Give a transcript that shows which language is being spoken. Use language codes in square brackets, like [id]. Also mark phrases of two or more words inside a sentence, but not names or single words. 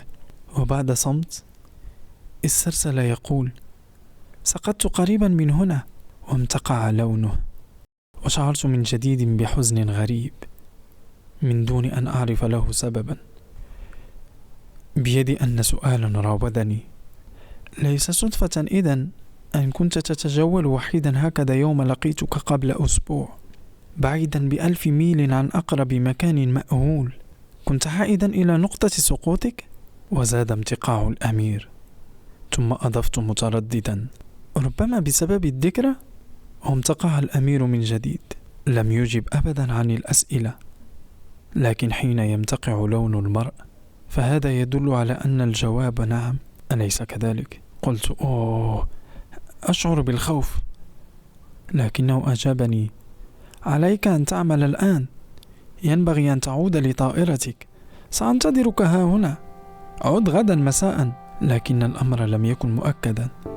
[ar] وبعد صمت استرسل يقول: سقطت قريبا من هنا. وامتقع لونه، وشعرت من جديد بحزن غريب من دون أن أعرف له سببا. بيدي أن سؤالا راودني: ليس صدفة إذن أن كنت تتجول وحيدا هكذا يوم لقيتك قبل أسبوع، بعيدا ب1000 ميل عن أقرب مكان مأهول؟ كنت عائدا إلى نقطة سقوطك؟ وزاد امتقاع الأمير، ثم أضفت مترددا: ربما بسبب الذكرى؟ وامتقع الأمير من جديد، لم يجب أبدا عن الأسئلة. لكن حين يمتقع لون المرء فهذا يدل على أن الجواب نعم، أليس كذلك؟ قلت: أوه، أشعر بالخوف. لكنه أجابني: عليك أن تعمل الآن، ينبغي أن تعود لطائرتك، سأنتظرك ها هنا. أعود غدا مساء، لكن الأمر لم يكن مؤكدا.